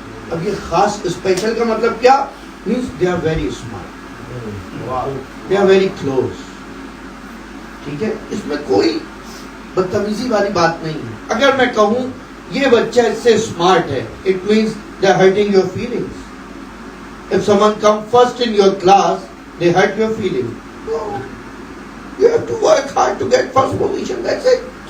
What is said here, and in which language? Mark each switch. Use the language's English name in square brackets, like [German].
[Urdu] اب یہ خاص اسپیشل کا مطلب کیا؟ [English] means they are very smart, they are very close. [Urdu] ٹھیک ہے، اس میں کوئی بدتمیزی والی بات نہیں ہے. اگر میں کہوں یہ بچہ اس سے اسمارٹ ہے [English] it means they are hurting your feelings. If someone come first in your class they hurt your feelings. No, you have to work hard to get first position, that's it.